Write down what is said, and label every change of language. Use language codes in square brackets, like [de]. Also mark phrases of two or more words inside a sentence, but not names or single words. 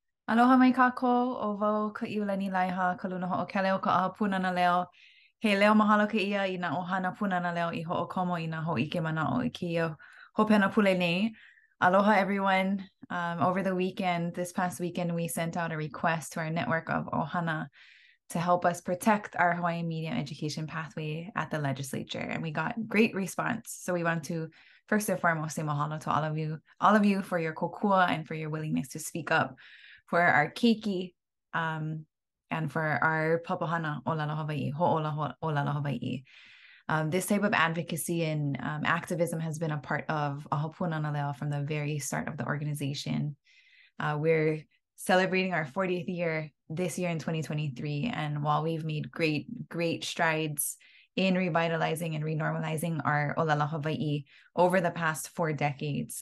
[haw] Aloha mai kākou, o wau ka iulani laiha, ka luna ho'okele o ka ʻaha Pūnana Leo. He leo mahalo kēia I nā ʻohana Pūnana Leo I ho'okomo I nā ho'ike mana'o I kēia hopena pule nei. [en] Aloha everyone. Over the weekend, this past weekend, we sent out a request to our network of ʻohana to help us protect our Hawaiian medium education pathway at the legislature. And we got great response. So we want to first and foremost say mahalo to all of you for your kokua and for your willingness to speak up for our keiki, and for our [haw] papahana ʻōlelo Hawaii, hōʻole ʻōlelo Hawaii. [en] This type of advocacy and activism has been a part of ʻAha Pūnana Leo from the very start of the organization. We're celebrating our 40th year this year in 2023. And while we've made great strides in revitalizing and renormalizing our [haw] ʻōlelo Hawaii [en] over the past 4 decades,